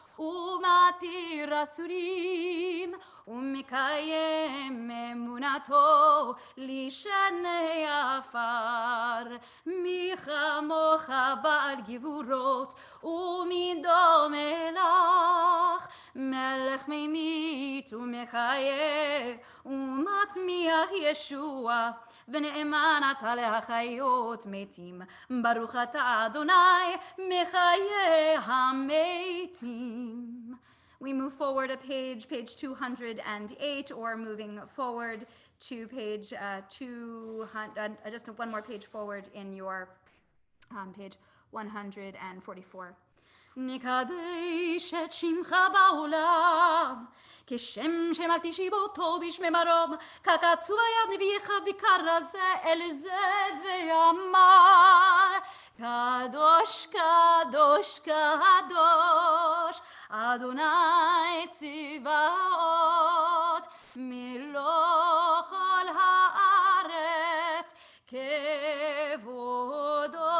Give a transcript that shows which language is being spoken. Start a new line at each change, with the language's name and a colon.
Hebrew: ומתיר אסורים ומקיים אמונתו לשני עפר מי כמוך בעל גבורות ומי דומה לך מלך ממית ומחיה ומטמיח ישוע ונאמן אתה להחיות מתים ברוך אתה אדוני מחיה המתים.
English: We move forward a page 208, or moving forward to page 200, just one more page forward in your page 144.
Hebrew: נקדש את שמך בעולם, כשם שמקדישים אותו בשמי מרום, ככתוב היד נביאך וקרא זה אל זה ואמר, קדוש קדוש קדוש, אדוני צבאות, מלוא כל הארץ, כבודו